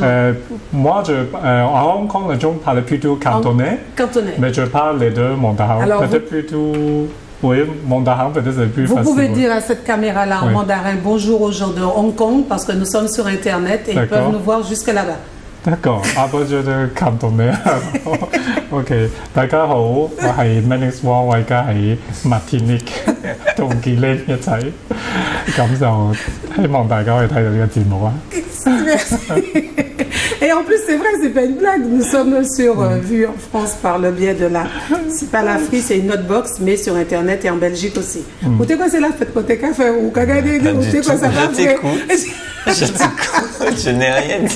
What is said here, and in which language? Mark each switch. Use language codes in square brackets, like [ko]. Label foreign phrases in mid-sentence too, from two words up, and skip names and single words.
[fr] Moi, à Hong Kong, les gens parlent plutôt cantonais. Cantonais. Mais je parle les deux mandarins. Peut-être plutôt... Oui, mandarin, peut-être c'est plus facile. Vous pouvez dire à cette caméra-là en mandarin bonjour aux gens de Hong Kong parce que nous sommes sur Internet et ils peuvent nous voir jusque là-bas. D'accord. Après, je vais cantonner. [yue] OK. 大家好，我係 Manix Wong， 我而家喺 Martinique 同 Guylaine 一齊，咁就希望大家可以睇到呢個節目啦。 [fr] Merci. Et en plus, c'est vrai, c'est pas une blague. Nous sommes vus en France par le biais de c'est pas la Free, c'est une autre box, mais sur Internet et en Belgique aussi. Ou t'es quoi, c'est là, faites côté café ou cagade, ou t'es quoi, ça va? Je t'écoute, je n'ai rien dit.